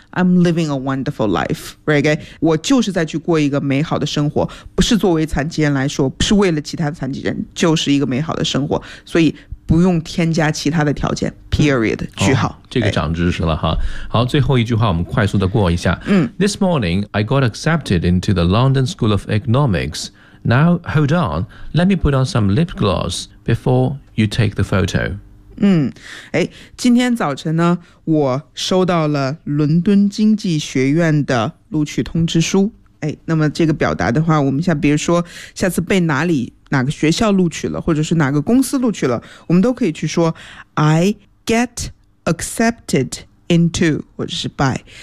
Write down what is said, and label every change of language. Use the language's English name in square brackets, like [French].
[English] I'm living a wonderful life, right? [Chinese] 我就是在去过一个美好的生活，不是作为残疾人来说，不是为了其他的残疾人，就是一个美好的生活。所以不用添加其他的条件。 Period. 句号。这个长知识了哈。好，最后一句话我们快速的过一下。 [English] This morning, I got accepted into the London School of Economics. Now, hold on, let me put on some lip gloss before you take the photo. [Chinese] 今天早晨呢，我收到了伦敦经济学院的录取通知书。那么这个表达的话，我们像比如说下次被哪里哪个学校录取了，或者是哪个公司录取了，我们都可以去说 [English] I get accepted into, [Chinese] 或者是 by,